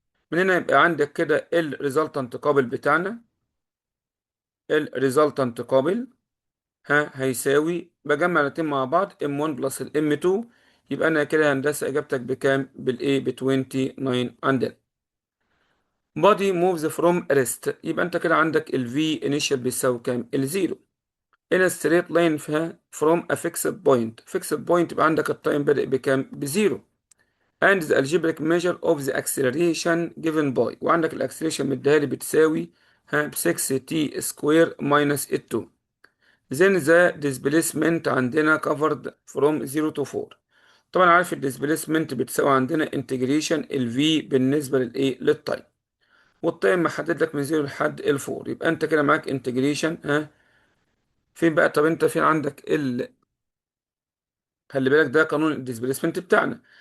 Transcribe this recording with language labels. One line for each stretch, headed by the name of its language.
Arabic: من هنا يبقى عندك كده الريزلتنت قابل بتاعنا. الريزلتنت قابل هيساوي، بجمع الاتنين مع بعض M1 بلس ال M2. يبقى انا كده يا هندسه اجابتك بكام؟ بالايه؟ ب 29 عندنا.
English: body moves from rest.
Arabic: يبقى انت كده عندك ال V initial بيساوي كام؟ الزيرو.
English: in a straight line فيها from a fixed point.
Arabic: fixed point يبقى عندك التايم بادئ بكام؟ بزيرو.
English: and the algebraic measure of the acceleration given by.
Arabic: وعندك الاكسلريشن مديها لي بتساوي ب 6t سكوير minus 2.
English: then the displacement عندنا covered from 0 to 4.
Arabic: طبعا عارف الديسبيسمنت بتساوي عندنا انتجريشن ال V بالنسبة للايه؟ للتايم. والتايم محدد لك من 0 لحد ال 4. يبقى انت كده معاك انتجريشن فين بقى؟ طب انت فين عندك خلي بالك ده قانون الديسبيسمنت بتاعنا.